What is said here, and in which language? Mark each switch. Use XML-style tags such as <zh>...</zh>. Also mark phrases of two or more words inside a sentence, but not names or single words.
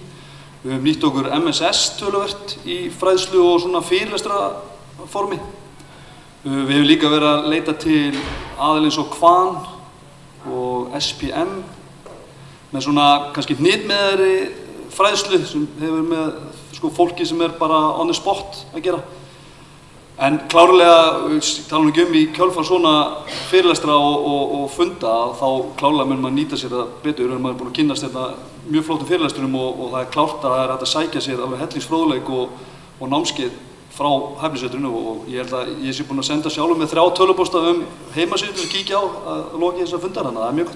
<is>Við höfum nýtt okkur MSS töluvert í fræðslu og svona fyrirlestraformi. Við höfum líka verið að leita til aðila eins og Kvan og SPM með svona kannski hnitmiðari fræðslu sem hefur með fólki sem er bara</is> <en>on the spot</en> <is>að gera. En klárlega, tala ekki í kjölfar svona fyrirlestra og funda, þá klárlega mun maður nýta sér það betur en maður er búin að kynnast þetta mjög flottum fyrirlesturum og það er klárt að það er hægt að sækja sér alveg hellingsfróðleik og námskeið frá hæfnisveitrinu og ég held að ég sé búin að senda sjálfur með 3 tölvupósta heimasíðu til að kíkja á að loki þessar fundar, þannig að það er mjög gott.</is>